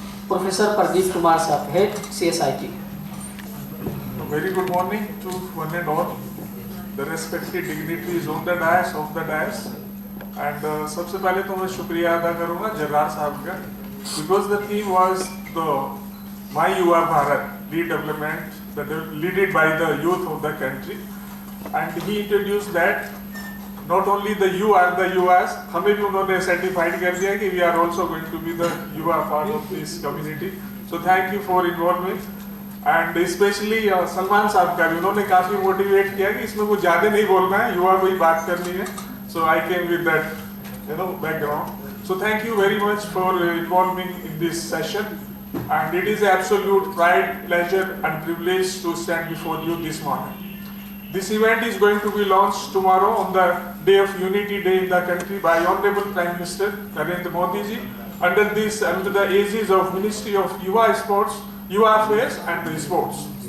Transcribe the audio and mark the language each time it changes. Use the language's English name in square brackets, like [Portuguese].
[Hindi] Professor Pradeep Kumar साहब, head CSIT। [English] Very good morning to one and all the respected dignitaries on the dais, of the dais, and [Hindi] सबसे पहले तो मैं शुक्रिया अदा करूँगा जर्रार साहब का, [English] because the theme was the My Yuva Bharat, lead development, led by the youth of the country, and he introduced that not only the you are the Yuvas, [Hindi] हमें भी उन्होंने [English] certified [Hindi] कर दिया कि [English] we are also going to be the Yuva part of this community. So thank you for involvement, and especially [Hindi] Salman साहब का भी उन्होंने काफी मोटिवेट किया कि इसमें कुछ ज़्यादा नहीं बोलना है, युवा को ही बात करनी है. [English] So I came with that background. So thank you very much for involving in this session, and it is an absolute pride, pleasure and privilege to stand before you this morning. This event is going to be launched tomorrow on the day of Unity Day in the country by Honorable Prime Minister Narendra Modi ji under the aegis of Ministry of Yuva Sports, Yuva Affairs and the Sports.